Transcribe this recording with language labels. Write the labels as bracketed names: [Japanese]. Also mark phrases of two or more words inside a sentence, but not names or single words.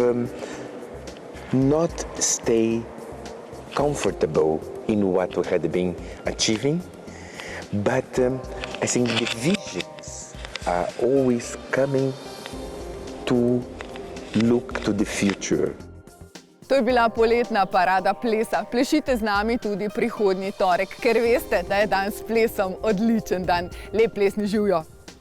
[English] not stay comfortable in what we had been achieving, but I think the visions are always coming to look to the future. [Slovenian] To je bila poletna parada plesa. Plešite z nami tudi prihodnji torek, ker veste, da je dan s plesom odličen dan. Lep plesni živjo!